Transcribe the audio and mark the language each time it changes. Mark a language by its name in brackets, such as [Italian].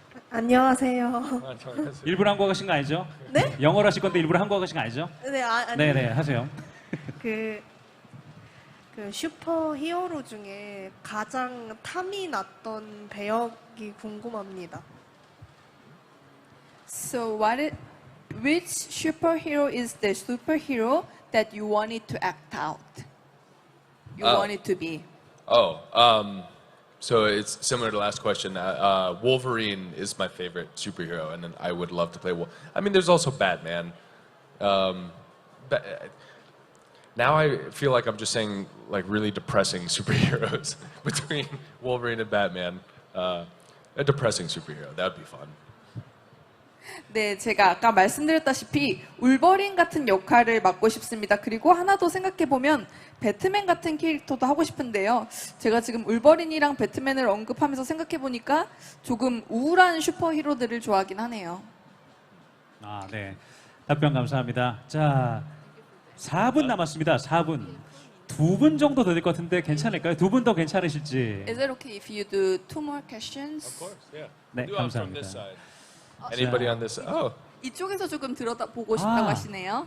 [Korean] 안녕하세요. 일부러 한국어 하신 거 아니죠? 네? 영어로 하실 건데 일부러 한국어 하신 거 아니죠? 네, 아니, 네네 하세요. 그 슈퍼 히어로 중에 가장 탐이 났던 배역이 궁금합니다. [English] So which superhero is the superhero that you wanted to act out? You wanted to be? So it's similar to the last question. Wolverine is my favorite superhero, and then I would love to play. I mean, there's also Batman. Now I feel like I'm just saying like really depressing superheroes between Wolverine and Batman. A depressing superhero. That would be fun. [Korean] 네, 제가 아까 말씀드렸다시피 울버린 같은 역할을 맡고 싶습니다. 그리고 하나 더 생각해보면 배트맨 같은 캐릭터도 하고 싶은데요. 제가 지금 울버린이랑 배트맨을 언급하면서 생각해보니까 조금 우울한 슈퍼히로들을 좋아하긴 하네요. 네. 답변 감사합니다. 자, 4분 남았습니다. 4분. 2분 정도 더 될 것 같은데 괜찮을까요? 2분 더 괜찮으실지. [English] Is it okay if you do 2 more questions? Of course, yeah. [Korean] 네, [English] Do from [Korean] 감사합니다. [English] this side. Anybody on this? Oh, [Korean] 이쪽에서 조금 들여다보고 싶다고 하시네요.